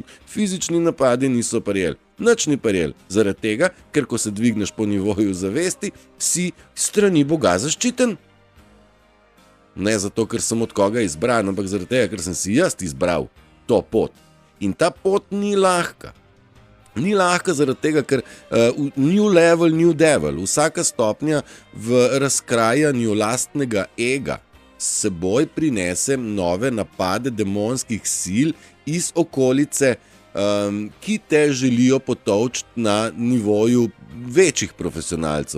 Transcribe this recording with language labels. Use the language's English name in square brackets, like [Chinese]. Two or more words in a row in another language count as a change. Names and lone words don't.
[Slovenian] Fizični napadi niso prijeli, nič ni prijeli. Zaradi tega, ker ko se dvigneš po nivoju zavesti, si strani Boga zaščiten. Ne zato, ker sem od koga izbran, ampak zaradi tega, ker sem si jaz izbral to pot. In ta pot ni lahka. Ni lahka zaradi tega, ker [English] new level, new devil, [Slovenian] vsaka stopnja v razkrajanju lastnega ega s seboj prinese nove napade demonskih sil iz okolice, ki te želijo potolčiti na nivoju večjih profesionalcev.